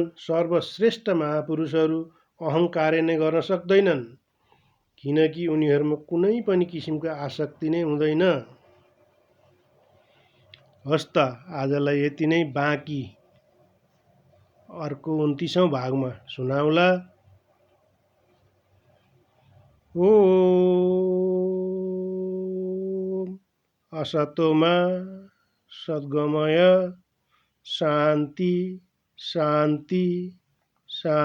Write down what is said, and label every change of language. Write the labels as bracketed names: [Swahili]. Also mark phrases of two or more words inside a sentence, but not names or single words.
[Nepali] सर्वश्रेष्ठ महापुरुषहरू अहङ्कार नै गर्न सक्दैनन्, किनकि उनीहरूमा कुनै पनि किसिमको आसक्ति नै हुँदैन। हस् त आजलाई यति नै, बाँकी अर्को 29औं भागमा सुनाउला। [Sanskrit] ओम असतो मा सद्गमय शान्ति शान्ति शान्ति।